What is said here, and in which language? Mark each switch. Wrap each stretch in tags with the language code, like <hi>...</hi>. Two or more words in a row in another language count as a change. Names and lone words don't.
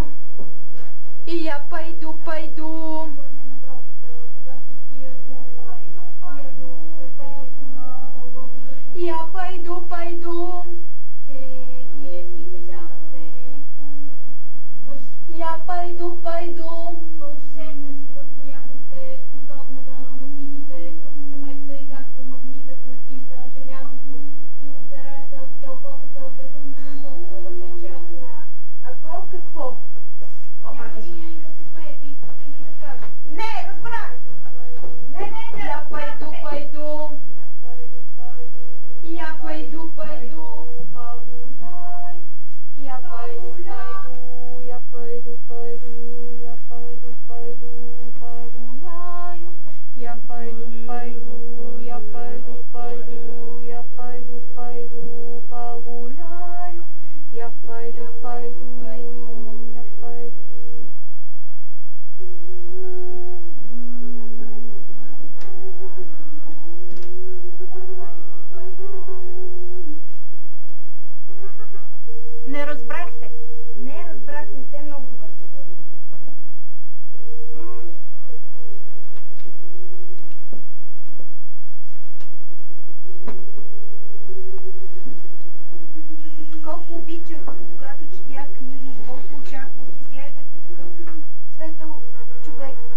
<ru>Я пайду, пайду. Я пайду, пайду. Я пайду, пайду.</ru> <bg>Вълшебна сила, с която сте способна да наситите друг човек, тъй както магнитът насища желязото и го заражда в дълбоката безумна мисъл. Струва се, че Ако какво? няма ли да се смеете, искате ли да кажа? Не, разбрах! Не,</bg> <ru>Я пайду, пайду. Я пайду, пайду. Я пайду, пайду. Я пайду, пайду. Я пайду, пайду. Погуляю. Я пайду, пайду. Я пайду, пайду. Я пайду, пайду. Погуляю. Я пайду, пайду. Я пайду.</ru> <bg>Не разбрахте. Не разбрах, не сте много добър съблазнител. Колко обичах, когато четях книги, колко очаквах, изглеждате такъв светъл човек.</bg>